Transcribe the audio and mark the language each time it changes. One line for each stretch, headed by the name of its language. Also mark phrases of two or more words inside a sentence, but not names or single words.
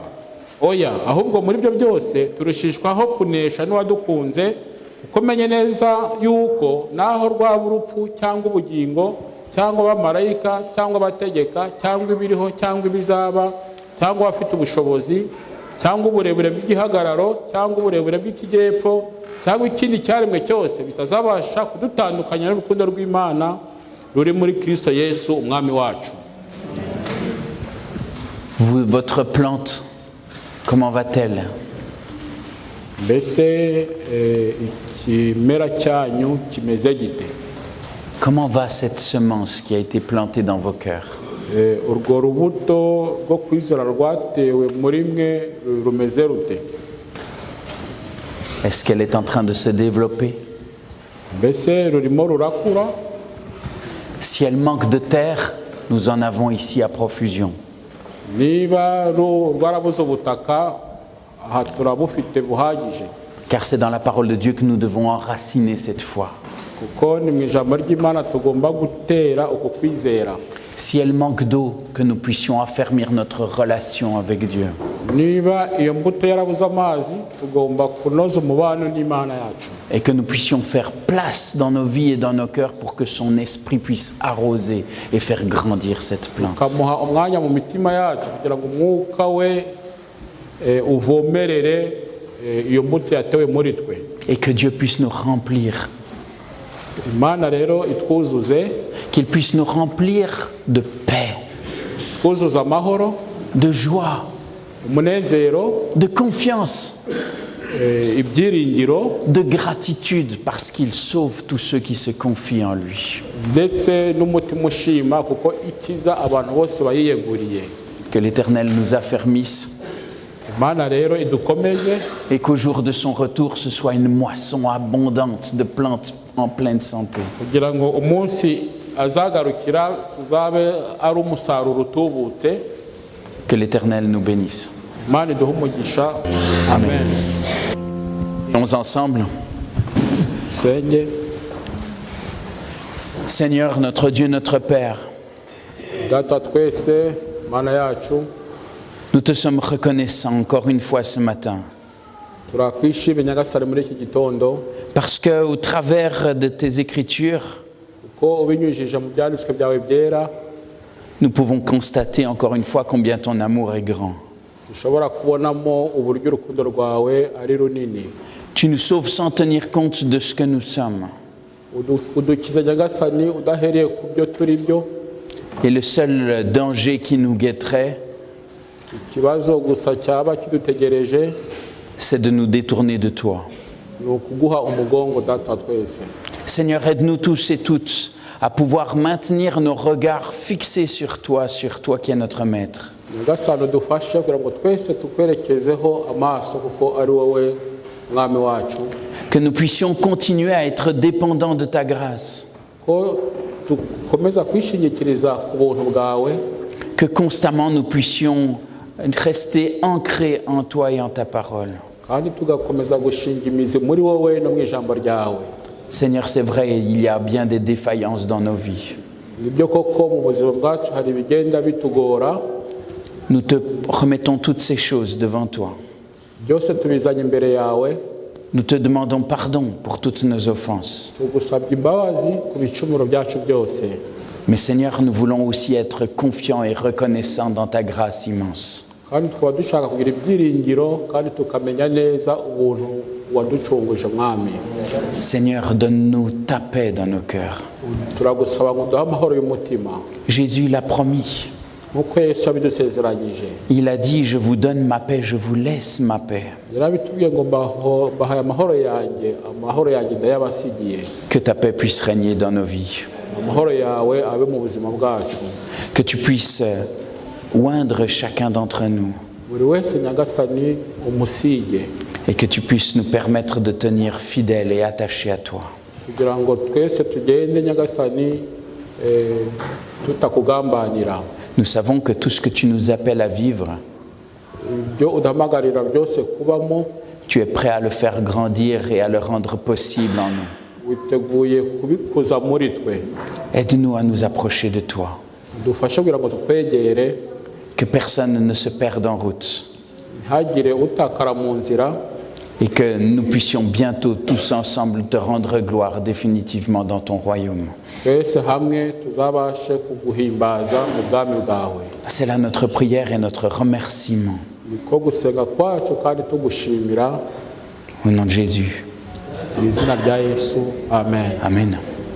Kinyarwanda: Oya, ahubwo muri byo byose turushishwaho kunesha n'uwadukunze, kuko menye neza yuko naho rwaba urupfu cyangwa ubugingo cyangwa abamarayika cyangwa abategeka cyangwa ibiriho cyangwa ibizaba cyangwa abafite ubushobozi cyangwa uburebure bw'igihagararo cyangwa uburebure bw'ikijyepfo cyangwa ikindi cyaremwe cyose bitazabasha kudutandukanya n'urukundo rw'Imana ruri muri Kristo Yesu umwami wacu.
French: Votre plante, comment va-t-elle?
Kinyarwanda: Mbese ikimera cyanyu kimeze gite?
French: Comment va cette semence qui a été plantée dans vos cœurs?
Kinyarwanda: Urwo rubuto rwo kwizera rwatewe muri mwe rumeze rute?
French: Est-ce qu'elle est en train de se développer?
Kinyarwanda: Mbese rurimo rurakura?
French: Si elle manque de terre, nous en avons ici à profusion.
Kinyarwanda: Niba rwarabuze ubutaka, aha turabufite buhagije.
French: Car c'est dans la parole de Dieu que nous devons enraciner cette foi.
Kinyarwanda: Kuko ni mu ijambo ry'Imana tugomba gutera uko kwizera.
French: Si elle manque d'eau, que nous puissions affermir notre relation avec Dieu.
Kinyarwanda: Niba iyo mbuto yarabuze amazi, tugomba kunoza umubano n'Imana yacu.
French: Et que nous puissions faire place dans nos vies et dans nos cœurs pour que son esprit puisse arroser et faire grandir cette plante.
Kinyarwanda: Tukamuha umwanya mu mitima yacu kugira ngo umwuka we uvomerere iyo mbuto yatewe muri twe.
French: Et que Dieu puisse nous remplir.
Kinyarwanda: Imana rero itwuzuze.
French: Qu'il puisse nous remplir de paix,
Kinyarwanda: Twuzuza amahoro,
French: de joie,
Kinyarwanda: umunezero,
French: de confiance,
Kinyarwanda: ibyiringiro,
French: de gratitude parce qu'il sauve tous ceux qui se confient en lui.
Kinyarwanda: ndetse n'umutima ushima kuko ikiza abantu bose bayiyeguriye.
French: Que l'Éternel nous affermisse
Kinyarwanda: Imana rero idukomeze,
French: et qu'au jour de son retour, ce soit une moisson abondante de plantes en pleine santé.
Kinyarwanda: kugira ngo umunsi azagarukira tuzabe ari umusaruro utubutse.
French: Que l'Éternel nous bénisse.
Kinyarwanda: Imana iduhe umugisha. Amen.
French: Prions ensemble.
Kinyarwanda: Senge.
French: Seigneur, notre Dieu, notre Père,
Kinyarwanda: Data twese, Mana yacu,
French: nous te sommes reconnaissants encore une fois ce matin.
Kinyarwanda: turakwishimiye Nyagasani muri iki gitondo,
French: Parce qu'au travers de tes Écritures,
Kinyarwanda: kuko ubinyujije mu byanditswe byawe byera,
French: nous pouvons constater encore une fois combien ton amour est grand.
Kinyarwanda: dushobora kubonamo uburyo urukundo rwawe ari runini.
French: Tu nous sauves sans tenir compte de ce que nous sommes.
Kinyarwanda: Udukiza Nyagasani udahereye ku byo turi byo.
French: Et le seul danger qui nous guetterait,
Kinyarwanda: Ikibazo gusa cyaba kidutegereje
French: c'est de nous détourner de toi.
Kinyarwanda: ni ukuguha umugongo, Data twese.
French: Seigneur, aide-nous tous et toutes à pouvoir maintenir nos regards fixés sur toi qui es notre Maître.
Kinyarwanda: Nyagasani udufashe kugira ngo twese tukwerekezeho amaso kuko ari wowe mwami wacu.
French: Que nous puissions continuer à être dépendants de ta grâce.
Kinyarwanda: Ko dukomeza kwishingikiriza ku buntu bwawe.
French: Que constamment nous puissions rester ancrés en toi et en ta parole.
Kinyarwanda: Kandi tugakomeza gushinga imizi muri wowe no mu ijambo ryawe.
French: Seigneur, c'est vrai, il y a bien des défaillances dans nos vies.
Kinyarwanda: Nibyo koko mu buzima bwacu hari ibigenda bitugora.
French: Nous te remettons toutes ces choses devant toi.
Kinyarwanda: Byose tubizanye imbere yawe.
French: Nous te demandons pardon pour toutes nos offenses.
Kinyarwanda: Tugusabye imbabazi ku bicumuro byacu byose.
French: Mais Seigneur, nous voulons aussi être confiants et reconnaissants dans ta grâce immense.
Kinyarwanda: Kandi tukaba dushaka kugira ibyiringiro kandi tukamenya neza ubuntu waducunguje mwami.
French: Seigneur, donne-nous ta paix dans nos cœurs.
Kinyarwanda: Turagusaba ngo duhe amahoro y'umutima.
French: Jésus l'a promis.
Kinyarwanda: Nk'uko Yesu yabidusezeranyije.
French: Il a dit, je vous donne ma paix, je vous laisse ma paix.
Kinyarwanda: Yarabitubwiye ngo mbahaye amahoro yanjye ndayabasigiye.
French: Que ta paix puisse régner dans nos vies.
Kinyarwanda: Amahoro yawe abe mu buzima bwacu.
French: Que tu puisses oindre chacun d'entre nous
Kinyarwanda: buri wese nyagasani umusige
French: et que tu puisses nous permettre de tenir fidèles et attachés à toi.
Kinyarwanda: kugira ngo twese tugende nyagasani tutakugambanira.
French: Nous savons que tout ce que tu nous appelles à vivre,
Kinyarwanda: ibyo udahamagarira byose kubamo
French: tu es prêt à le faire grandir et à le rendre possible en nous.
Kinyarwanda: witeguye kubikuza muri twe.
French: Aide-nous à nous approcher de toi,
Kinyarwanda: dufashe kugira ngo tukwegere,
French: que personne ne se perde en route
Kinyarwanda: ntihagire utakara mu nzira,
French: et que nous puissions bientôt tous ensemble te rendre gloire définitivement dans ton royaume.
Kinyarwanda: twese hamwe tuzabashe kuguhimbaza mu bwami bwawe.
French: C'est là notre prière et notre remerciement.
Kinyarwanda: niko gusenga kwacu kandi tugushimira
French: Au nom de Jésus.
Kinyarwanda: mu izina rya Yesu, amen. Amen.